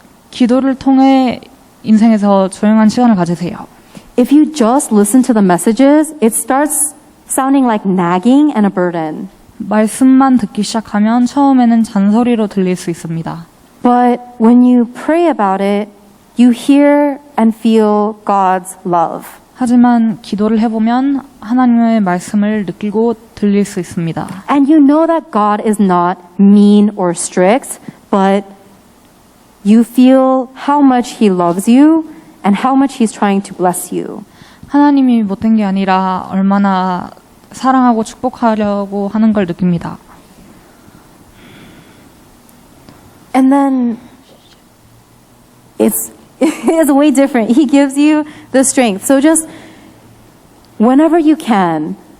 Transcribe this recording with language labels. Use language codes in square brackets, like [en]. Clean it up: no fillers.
[ko] 기도를 통해 인생에서 조용한 시간을 가지세요. [en] If you just listen to the messages, it starts sounding like nagging and a burden. [ko] 말씀만 듣기 시작하면 처음에는 잔소리로 들릴 수 있습니다. [en] But when you pray about it, you hear and feel God's love. [ko] 하지만 기도를 해보면 하나님의 말씀을 느끼고 들릴 수 있습니다. [en] And you know that God is not mean or strict, but you feel how much He loves you and how much He's trying to bless you. [ko] 하나님이 못된 게 아니라 얼마나 사랑하고 축복하려고 하는 걸 느낍니다. [en] And then it's way different. He gives you the strength. So just whenever you can.